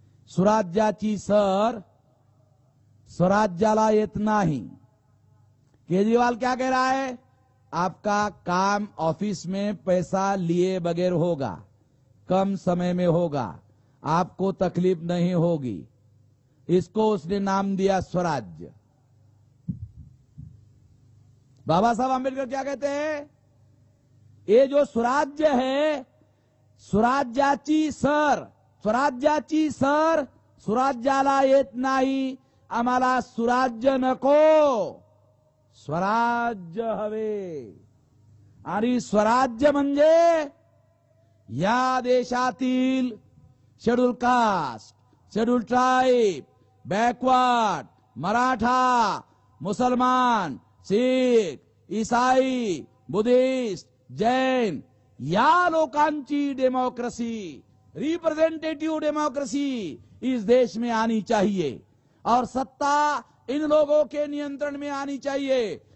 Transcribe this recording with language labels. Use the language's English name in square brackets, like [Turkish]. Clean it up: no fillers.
[Marathi] सुराज्याची sir स्वराज्याला येत नाही। [Hindi] केजरीवाल क्या कह रहा है? आपका काम ऑफिस में पैसा लिए बगैर होगा, कम समय में होगा, आपको तकलीफ नहीं होगी। इसको उसने नाम दिया स्वराज्य। बाबा साहब आंबेडकर क्या कहते हैं? ये जो स्वराज्य है, [Marathi] स्वराज्याची सर, स्वराज्याची सर स्वराज्याला येत नाही, आम्हाला स्वराज्य नको, स्वराज्य हवे। आणि स्वराज्य म्हणजे या देशातील schedule caste, schedule tribe, backward, Maratha, मुसलमान, सिख, ईसाई, बुद्धिस्ट, जैन, या लोकांची [Hindi] डेमोक्रेसी, रिप्रेजेंटेटिव डेमोक्रेसी इस देश में आनी चाहिए और सत्ता इन लोगों के नियंत्रण में आनी चाहिए।